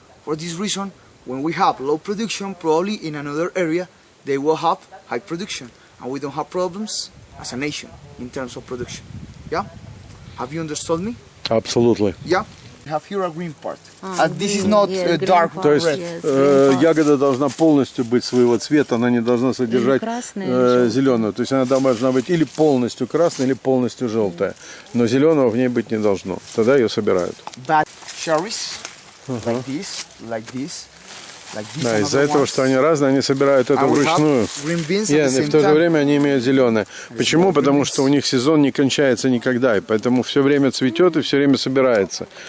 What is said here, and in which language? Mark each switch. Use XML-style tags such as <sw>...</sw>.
<en>For this reason, when we have low production, probably in another area, they will have high production. And we don't have problems as a nation in terms of production. Yeah? Have you understood me? Absolutely. Yeah? We have here a green part. This is not dark</en> <ru>То есть</ru> <en>red.</en> <ru>ягода должна полностью быть своего цвета, она не должна содержать зеленую. То есть она должна быть или полностью красная, или полностью желтая. Но зеленого в ней быть не должно. Тогда ее собирают.</ru> <en>Bad cherries, like this, like this, like this.</en> <ru>Да, из-за этого, что они разные, они собирают это вручную. И в то же время они имеют зеленое. Почему? Потому что у них сезон не кончается никогда, и поэтому все время цветет и все время собирается.</ru>